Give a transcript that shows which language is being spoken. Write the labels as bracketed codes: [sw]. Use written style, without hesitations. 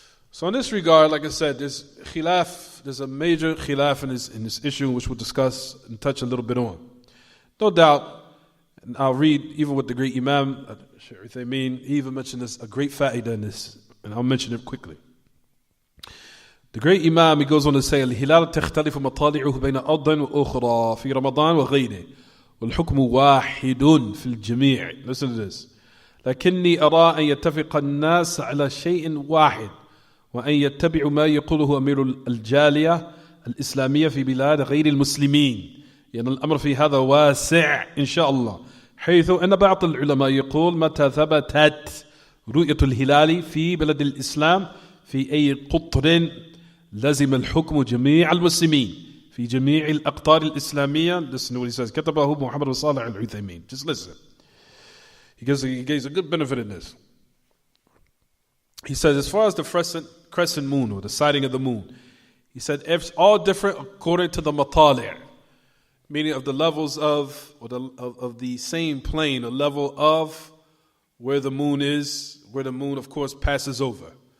[en] So in this regard, like I said, there's a major khilaf in this issue, which we'll discuss and touch a little bit on. No doubt, and I'll read even what the great Imam, he even mentioned this, a great fa'idah in this, and I'll mention it quickly. The great Imam, he goes on to say, [ar] الهلال تختلف مطالعه بين أرض وأخرى في رمضان وغيره والحكم واحد في الجميع. [en] Listen to this. [ar] لكني أرى أن يتفق الناس على شيء واحد وأن يتبعوا ما يقوله أمير الجالية الإسلامية في بلاد غير المسلمين. يعني الأمر في هذا واسع إن شاء الله، حيث أن بعض العلماء يقول متى ثبتت رؤية الهلال في بلد الإسلام في أي قطر لزم الحكم جميع المسلمين في جميع الأقطار الإسلامية. [en] Listen to what he says. [ar] كتبه محمد بن صالح العثيمين. [en] Just listen. He gives a good benefit in this. He says, as far as the crescent moon, or the sighting of the moon, he said it's all different according to the matali', meaning of the levels of, or of the same plane or level of where the moon is, where the moon, of course, passes over.